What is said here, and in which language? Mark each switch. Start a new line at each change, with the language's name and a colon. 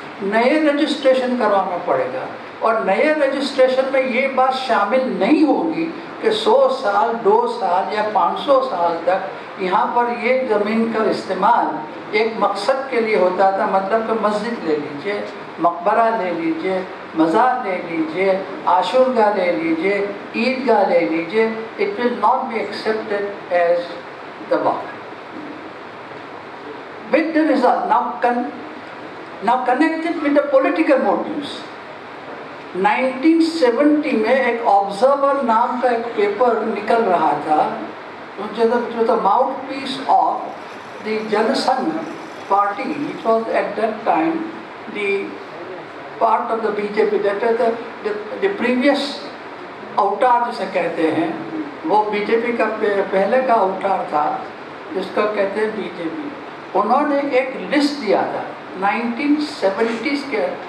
Urdu: نئے رجسٹریشن کروانا پڑے گا اور نئے رجسٹریشن میں یہ بات شامل نہیں ہوگی کہ 100 سال 2 سال یا 500 سال تک یہاں پر یہ زمین کا استعمال ایک مقصد کے لیے ہوتا تھا مطلب کہ مسجد لے لیجئے مقبرہ لے لیجئے مزار لے لیجئے عاشورگاہ لے لیجئے عیدگاہ لے لیجئے
English: it will not be accepted as the waqf. With the result, now connected with the political motives.
Urdu: 1970 میں ایک آبزرور نام کا ایک پیپر نکل رہا تھا جو تھا
English: mouthpiece of the
Urdu: جن Singh party
English: which was at that time the part of the BJP the previous
Urdu: اوتار جسے کہتے ہیں وہ بی جے پی کا پہلے کا اوتار تھا جس کا کہتے ہیں بی جے پی انہوں نے ایک لسٹ دیا تھا 1970s کے